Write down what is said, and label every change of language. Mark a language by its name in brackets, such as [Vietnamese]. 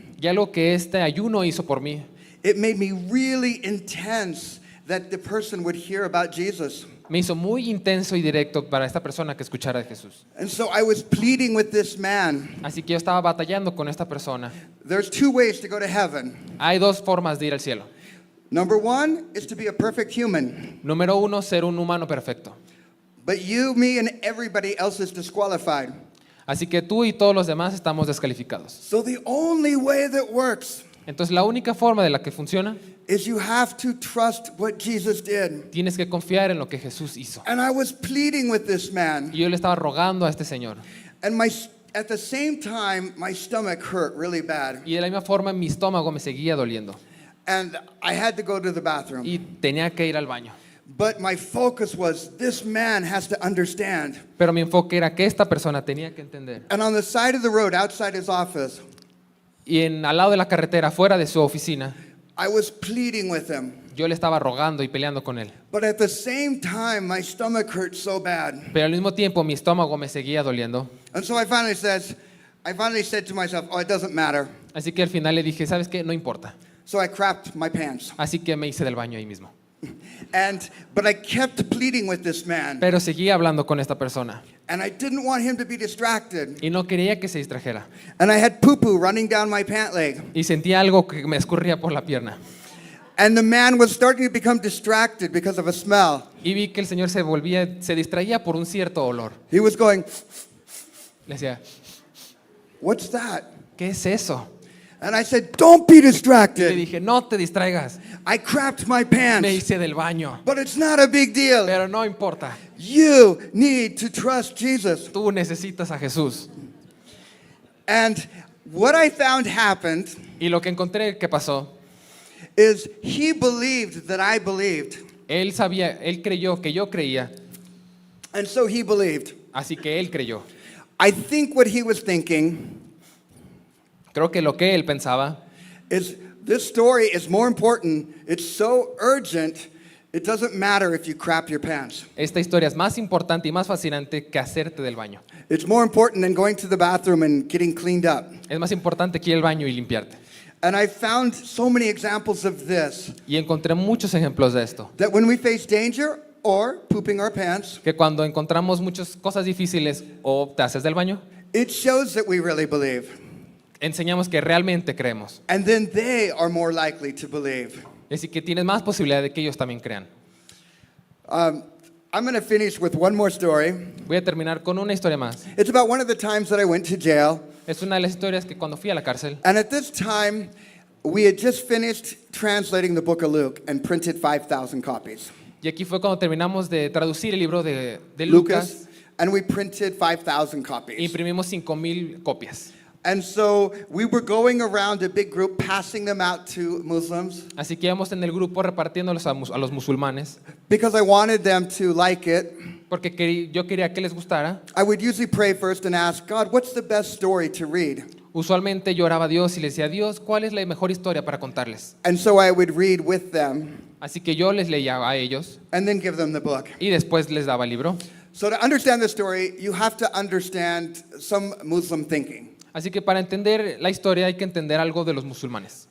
[Spanish] Y algo que este ayuno hizo por mí, [English] it made me really intense that the person would hear about Jesus. [Spanish] me hizo muy intenso y directo para esta persona que escuchara de Jesús. [English] And so I was pleading with this man. [Spanish] Así que yo estaba batallando con esta persona. [English] There's 2 ways to go to heaven. [Spanish] Hay 2 formas de ir al cielo. [English] Number 1 is to be a perfect human. [Spanish] Número 1, ser un humano perfecto. [English] But you, me, and everybody else is disqualified. [Spanish] Así que tú y todos los demás estamos descalificados. [English] So the only way that works [Spanish] Entonces la única forma de la que funciona, [English] is you have to trust what Jesus did. [Spanish] tienes que confiar en lo que Jesús hizo. [English] And I was pleading with this man. [Spanish] Y yo le estaba rogando a este señor. [English] And at the same time, my stomach hurt really bad. [Spanish] Y de la misma forma mi estómago me seguía doliendo. [English] And I had to go to the bathroom. [Spanish] Y tenía que ir al baño. [English] But my focus was, this man has to understand. [Spanish] Pero mi enfoque era que esta persona tenía que entender. [English] And on the side of the road, outside his office, [Spanish] Y al lado de la carretera, fuera de su oficina, [English] I was pleading with him. [Spanish] Yo le estaba rogando y peleando con él. [English] But at the same time, my stomach hurt so bad. [Spanish] Pero al mismo tiempo mi estómago me seguía doliendo. [English] And so I finally said to myself, oh, it doesn't matter. [Spanish] Así que al final le dije, ¿sabes qué? No importa. [English] So I crapped my pants. [Spanish] Así que me hice del baño ahí mismo. [English] But I kept pleading with this man. [Spanish] Pero seguía hablando con esta persona. [English] And I didn't want him to be distracted. [Spanish] Y no quería que se distrajera. [English] And I had poo-poo running down my pant leg. [Spanish] Y sentía algo que me escurría por la pierna. [English] And the man was starting to become distracted because of a smell. [Spanish] Y vi que el Señor se distraía por un cierto olor. [English] He was going, [Spanish] Le decía, [English] what's that? [Spanish] ¿qué es eso? [English] And I said, don't be [Spanish] Y le [English] distracted. [Spanish] dije, no te distraigas. [English] I crapped my [Spanish] Me [English] pants. [Spanish] hice del baño. [English] But it's not a big deal. [Spanish] Pero no importa. [English] You need to trust Jesus. [Spanish] Tú necesitas a Jesús. [English] And what I found happened [Spanish] Y lo que encontré que pasó, [English] is he believed that I believed. [Spanish] él creyó que yo creía. [English] And so he believed. [Spanish] Así que él creyó. [English] I think what he was thinking [Spanish] Creo que lo que él pensaba [English] is this story is more important. It's so urgent. It doesn't matter if you crap your pants. [Spanish] esta historia es más importante y más fascinante que hacerte del baño. [English] It's more important than going to the bathroom and getting cleaned up. [Spanish] Es más importante que ir al baño y limpiarte. [English] And I found so many examples of this, [Spanish] Y encontré muchos ejemplos de esto. [English] that when we face danger or pooping our pants, [Spanish] Que cuando encontramos muchas cosas difíciles o te haces del baño, [English] it shows that we really believe. [Spanish] enseñamos que realmente creemos. [English] And then they are more likely to believe. [Spanish] Así que tienes más posibilidad de que ellos también crean. [English] I'm going to finish with one more story. [Spanish] Voy a terminar con una historia más. [English] It's about one of the times that I went to jail. [Spanish] Es una de las historias que cuando fui a la cárcel, [English] And at this time, we had just finished translating the book of Luke and printed 5,000 copies. [Spanish] y aquí fue cuando terminamos de traducir el libro de Lucas, [English] And we printed 5,000 copies. [Spanish] imprimimos 5,000 copias. [English] And so we were going around a big group, passing them out to Muslims [Spanish] Así que íbamos en el grupo repartiéndolos a los musulmanes, [English] because I wanted them to like it. [Spanish] porque yo quería que les gustara. [English] I would usually pray first and ask, God, what's the best story to read? [Spanish] Usualmente yo oraba a Dios y le decía, Dios, ¿cuál es la mejor historia para contarles? [English] And so I would read with them [Spanish] Así que yo les leía a ellos [English] and then give them the book. [Spanish] y después les daba el libro. [English] So to understand the story, you have to understand some Muslim thinking. [Spanish] Así que para entender la historia hay que entender algo de los musulmanes.